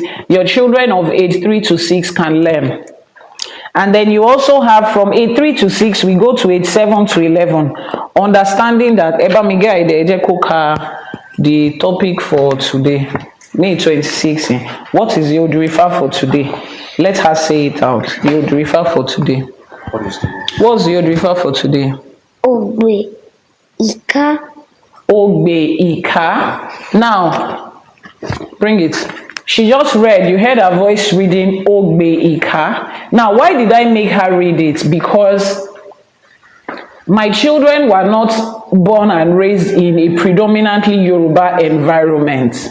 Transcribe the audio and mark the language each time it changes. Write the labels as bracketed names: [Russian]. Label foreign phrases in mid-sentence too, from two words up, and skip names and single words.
[English] Your children of age 3 to 6 can learn. And then you also have from age 3 to 6, we go to age 7 to 11. Understanding that the topic for today, May 26th. What is the Odù Ifá for today? Let her say it out. The Odù Ifá for today. What's the Odù Ifá for today? Odù Ifá. Odù Ifá. Now, bring it. She just read, you heard her voice reading Odù Ifá. Now, why did I make her read it? Because my children were not born and raised in a predominantly Yoruba environment.